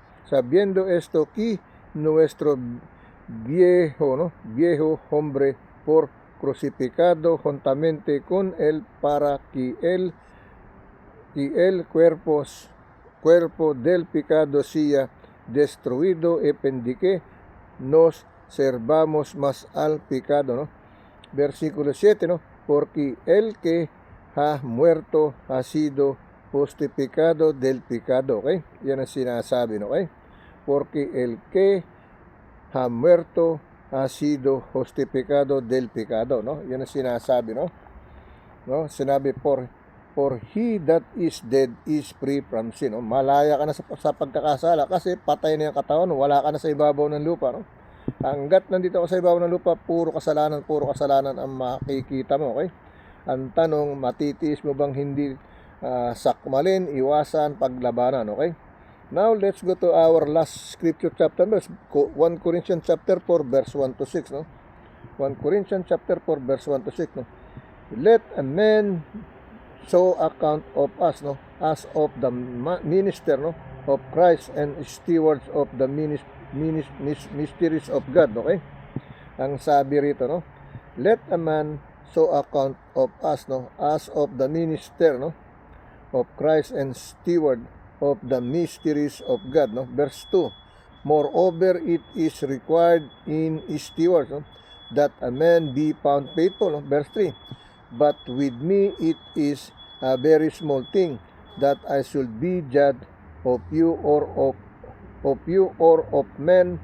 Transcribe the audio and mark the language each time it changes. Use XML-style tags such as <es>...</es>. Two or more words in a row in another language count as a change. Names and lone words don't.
<es>Sabiendo esto que nuestro viejo hombre por crucificado juntamente con él para que el cuerpo del pecado sea destruido y pendique nos servamos más al pecado, ¿no? Versículo 7, ¿no? Porque el que ha muerto ha sido justificado del pecado, ¿ok?</es> <tl>Yan ang sinasabi, ¿no? ¿Okay?</tl> <es>Porque el que ha muerto ha sido justificado del pecado, no?</es> <tl>Yan ang sinasabi, no? Sinabi,</tl> <en>for he that is dead is free from sin, no?</en> <tl>Malaya ka na sa pagkakasala kasi patay na yung katawan, wala ka na sa ibabaw ng lupa, no? Hanggat nandito ka sa ibabaw ng lupa, puro kasalanan ang makikita mo, okay? Ang tanong, matitiis mo bang hindi sakmalin, iwasan, paglabanan, okay?</tl> <en>Now, let's go to our last scripture chapter, 1 Corinthians chapter 4, verse 1 to 6, no? 1 Corinthians chapter 4, verse 1 to 6, no? Let a man so account of us, no? As of the minister, no? Of Christ and stewards of the mysteries of God, okay?</en> <tl>Ang sabi rito, no?</tl> <en>Let a man so account of us, no? As of the minister, no? Of Christ and steward of the mysteries of God, no? Verse 2, moreover it is required in stewards, no? That a man be found faithful, no? Verse 3, but with me it is a very small thing that I should be judged of you or of men.</en>